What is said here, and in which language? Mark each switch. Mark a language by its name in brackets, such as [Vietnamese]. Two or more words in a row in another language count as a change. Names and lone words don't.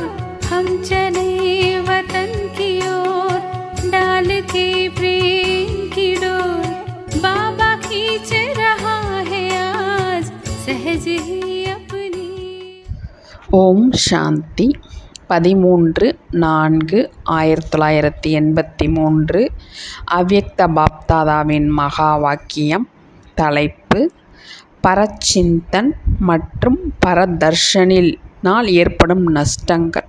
[Hindi] हम चले वतन की ओर डाल के प्रेम की डोर। बाबा खींच रहा है आज सहज ही अपनी। [Tamil] ஓம் சாந்தி 13/4/1983 அவ்யக்த பாப்தாதாவின் மகா வாக்கியம். தலைப்பு: பரச்சிந்தன் மற்றும் பரதர்ஷனினால் ஏற்படும் நஷ்டங்கள்.